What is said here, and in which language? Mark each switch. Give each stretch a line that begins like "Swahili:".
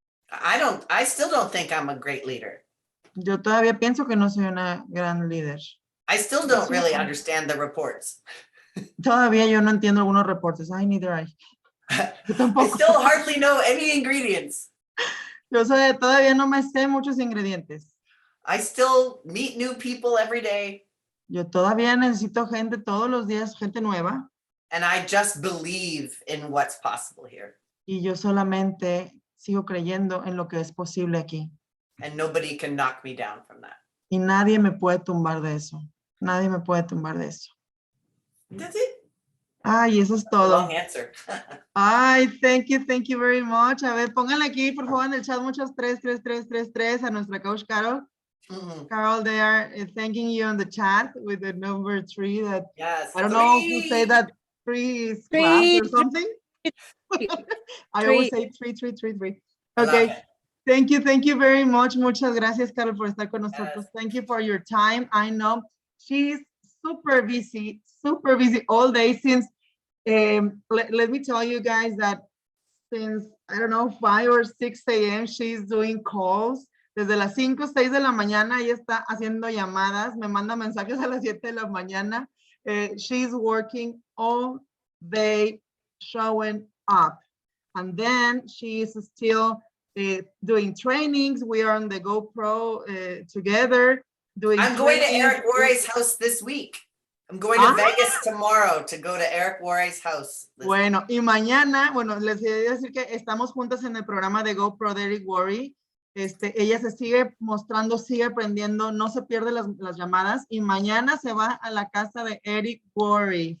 English: I still don't think I'm a great leader.
Spanish: Yo todavía pienso que no soy una gran líder.
English: I still don't really understand the reports.
Spanish: Todavía yo no entiendo algunos reportes.
English: Ay, neither I. Yo I
Spanish: tampoco.
English: still hardly know any ingredients.
Spanish: Yo todavía no me sé muchos ingredientes.
English: I still meet new people every day.
Spanish: Yo todavía necesito gente todos los días, gente nueva.
English: And I just believe in what's possible here.
Spanish: Y yo solamente sigo creyendo en lo que es posible aquí.
English: And nobody can knock me down from that.
Spanish: Y nadie me puede tumbar de eso. Nadie me puede tumbar de eso.
English: That's it.
Spanish: Ay, eso es todo.
English: Long answer. Ay, thank you very much.
Spanish: A ver, pónganle aquí, por favor, en el chat muchos 3 a nuestra coach Carol. Mhm.
English: Carol, they are thanking you on the chat with the number 3 that Yes. I don't know who say that 3 is class or something. I always say 3. I love Okay. it. Thank you very much.
Spanish: Muchas gracias, Carol, por estar con nosotros.
English: Thank you for your time. I know she's super busy all day since, let me tell you guys that since, I don't know, 5 or 6 a.m. she's doing calls.
Spanish: Desde las 5, 6 de la mañana ella está haciendo llamadas, me manda mensajes a las 7 de la mañana.
English: She's working all day, showing up. And then she is still doing trainings. We are on the GoPro together. I'm going to trainings. Eric Worre's house this week. I'm going to Vegas tomorrow to go to Eric Worre's house.
Spanish: Bueno, y mañana, bueno, les quería decir que estamos juntas en el programa de GoPro de Eric Worre. Ella se sigue mostrando, sigue aprendiendo, no se pierde las llamadas y mañana se va a la casa de Eric Worre.